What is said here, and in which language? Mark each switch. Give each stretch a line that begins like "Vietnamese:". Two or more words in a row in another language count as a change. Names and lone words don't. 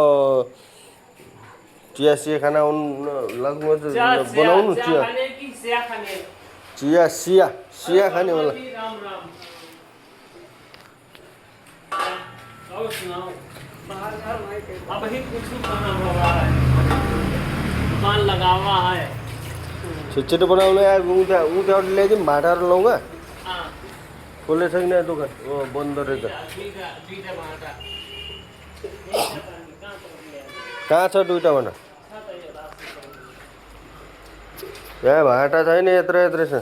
Nepali: चिया खाना बनाउनु चिया खाने होला।
Hindi: अब ही कुछ बना हुआ है, दुकान लगा हुआ है।
Nepali: छिटो बनाउनु यार। उताबाट ल्याइदिउँ भाँडाहरू लौगा खोले छैन दोकान। ओ बन्द रहेछ। कहाँ छ दुईटा भाँडा? यहाँ भाँडा छैन, यत्रो छ।